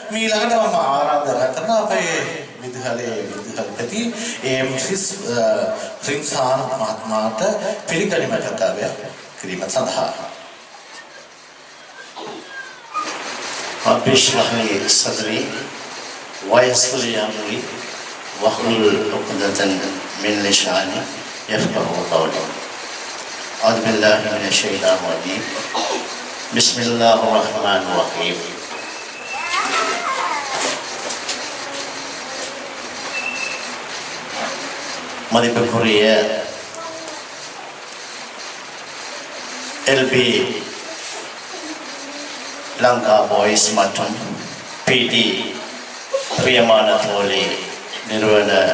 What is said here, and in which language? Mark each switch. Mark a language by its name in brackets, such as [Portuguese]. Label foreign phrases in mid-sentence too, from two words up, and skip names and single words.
[Sinhala] ඊළඟට මම ආරාධනා කරන අපේ විදුහල්පති එම්.රිස් රිම්සාන් මහත්මයාට පිළිගැනීම කතාවය කිරීම සඳහා [Arabic] رب اشرح لي صدري ويسر لي امري واحلل عقدة من لساني يفقهوا قولي اعوذ بالله من الشيطان الرجيم بسم الله الرحمن الرحيم [Tamil] மதிப்புக்குரிய எல்பி லங்கா பாய்ஸ் மற்றும் பிடி பிரியமான தோழி நிறுவன